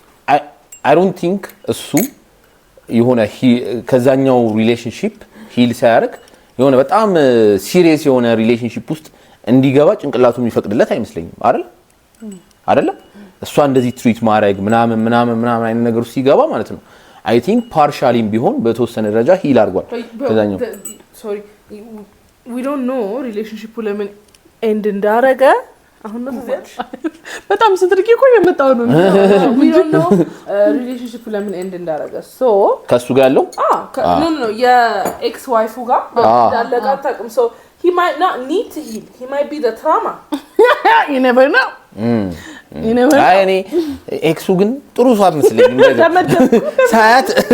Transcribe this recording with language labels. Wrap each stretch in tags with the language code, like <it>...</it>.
<en>አይ ዶንት ቲንክ</en> <am>እሱ የሆነ ከዛኛው ሪሌሽንሺፕ ሂል ሳያርግ የሆነ በጣም ሲሪየስ የሆነ ሪሌሽንሺፕ ውስጥ እንዲገባ ጭንቅላቱ የሚፈቅድለት አይመስለኝም አይደል እሷ እንደዚህ ትሪት ማድረግ ምናምን አይነት ነገር ውስጥ ሲገባ ማለት ነው</am> <en>አይ ቲንክ ፓርሻሊም</en> <am>ቢሆን በተወሰነ ደረጃ ሂል አድርጓል ከዛኛው</am> <en>sorry we don't know relationship</en> <am>ለምን ኤንድ እንዳረገ አሁን ነው በጣም ስትርቂ እኮ የመጣው ነው</am> <en>we don't know relationship</en> <am>ለምን ኤንድ እንዳረገ</am> <en>so</en> <am>ከሱ ጋር ያለው</am> <en>no</en> <am>የኤክስ ዋይፉ ጋር እንዳለቀ አታውቅም</am> <en>so he might not need to heal he might be the trauma you never know</en> <am>አይ እኔ ኤክሱ ግን ጥሩ ሰው አትመስለኝም ሳያት</am>